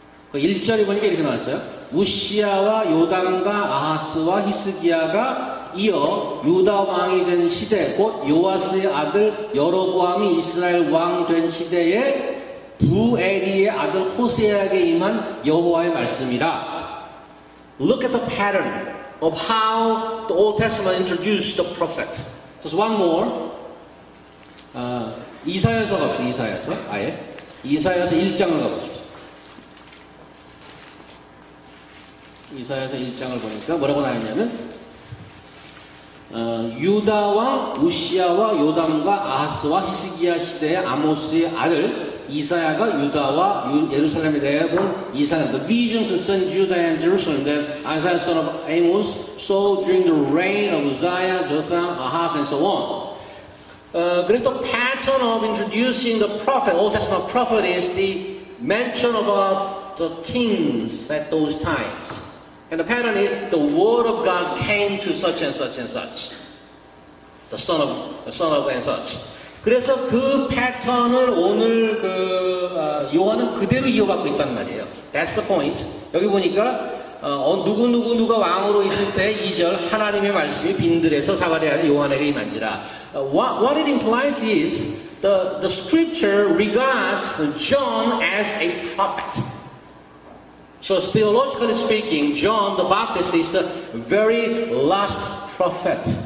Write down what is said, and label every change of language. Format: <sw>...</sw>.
<ko>그 1절에 보니까 이렇게 나왔어요. 우시야와 요담과 아하스와 히스기야가 이어 유다 왕이 된 시대, 곧 요아스의 아들 여로보암이 이스라엘 왕 된 시대에 부에리의 아들 호세아에게 임한 여호와의 말씀이라.</ko> <en>Look at the pattern of how the Old Testament introduced the prophet. Just one more.</en> <ko>이사야서 갑시다. 이사야서 아예 이사야서 1장을 가보십시오. 이사야서 1장을 보니까 뭐라고 나왔냐면, 유다와 우시야와 요담과 아하스와 히스기야 시대의 아모스의 아들 이사야가 유다와 예루살렘에 대해 본 이사야,</ko> <en>the vision concerning Judah and Jerusalem that Isaiah son of Amos saw during the reign of Uzziah, Jotham, Ahaz, and so on. 그래서 the pattern of introducing the prophet, Old Testament prophet, is the mention about the kings at those times. And the pattern is the word of God came to such and such and such. The son of and such.</en> <ko>그래서 그 패턴을 오늘 요한은 그대로 이어받고 있단 말이에요.</ko> <en>That's the point.</en> <ko>여기 보니까 누가 왕으로 있을 때 2절 하나님의 말씀이 빈들에서 사가랴 요한에게 임한지라.</ko> <en>What it implies is the scripture regards John as a prophet. So theologically speaking, John the Baptist is the very last prophet.</en>